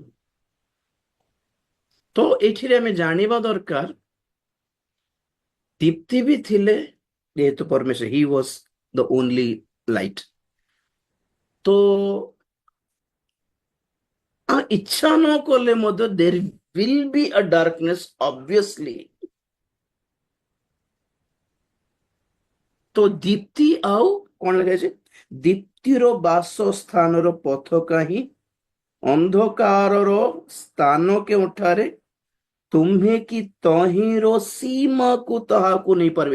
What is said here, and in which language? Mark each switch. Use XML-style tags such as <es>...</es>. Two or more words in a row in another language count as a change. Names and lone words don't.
<or>ତ ଏଠିରେ ଆମେ ଜାଣିବା ଦରକାର ଦୀପ୍ତି ବି ଥିଲେ, ଯେହେତୁ ପରମେଶ୍ୱର</or> <en>he was the only light.</en> <or>ତ ଇଚ୍ଛା ନ କଲେ ମଧ୍ୟ</or> <en>there will be a darkness obviously.</en> <or>ତ ଦୀପ୍ତି ଆଉ କଣ ଲେଖାଯାଇଛି? ଦୀପ୍ତିର ବାସସ୍ଥାନର ପଥ କାହିଁ, ଅନ୍ଧକାରର ସ୍ଥାନ କେଉଁଠାରେ, ତୁମ୍ଭେ କି ତହିଁର ସୀମାକୁ ତାହାକୁ ନେଇପାରିବେ।</or>